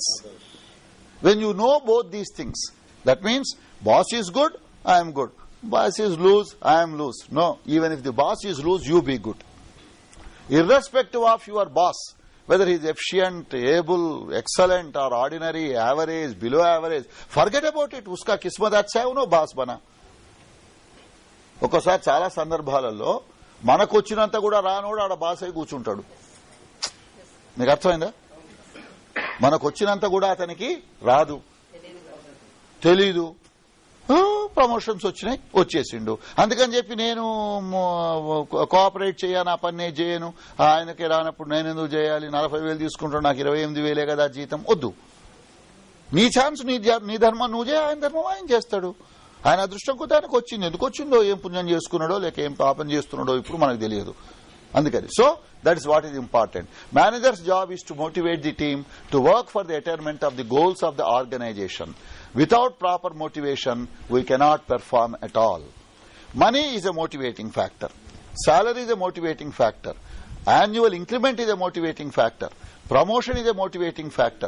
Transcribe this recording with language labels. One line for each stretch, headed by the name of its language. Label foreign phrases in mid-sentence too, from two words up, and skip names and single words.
English: When you know both these things, that means boss is good, I am good. Boss is loose, I am loose. No, even if the boss is loose, you be good. Irrespective of your boss, whether he is efficient, able, excellent or ordinary, average, below average, forget about it.
Hindi: उसका किस्मत अच्छा है, उनो बॉस बना.
Telugu: ఒకసారి చాలా సందర్భాలలో మనకు వచ్చినంత కూడా రానోడు ఆడ బాస్ అయి కూర్చుంటాడు. మీకు అర్థమైందా? మనకు వచ్చినంత కూడా అతనికి రాదు, తెలీదు, ప్రమోషన్స్ వచ్చినాయి, వచ్చేసిండు. అందుకని చెప్పి నేను కోఆపరేట్ చేయను, ఆ పని నేను చేయను, ఆయనకి రానప్పుడు నేను ఎందుకు చేయాలి, 40,000 తీసుకుంటాడు, నాకు 28,000 కదా జీతం. వద్దు. నీ ఛాన్స్, నీ ధర్మం నువ్వు చేయ, ఆయన ధర్మం ఆయన చేస్తాడు. ఆయన అదృష్టం కొద్ది ఆయనకు వచ్చింది. ఎందుకు వచ్చిందో, ఏం పుణ్యం చేసుకున్నాడో లేక ఏం పాపం చేస్తున్నాడో ఇప్పుడు మనకు తెలియదు. అందుకని సో
English: that is what is important. Manager's job is to motivate the team to work for the attainment of the goals of the organization. Without proper motivation, we cannot perform at all. Money is a motivating factor. Salary is a motivating factor. Annual increment is a motivating factor. Promotion is a motivating factor.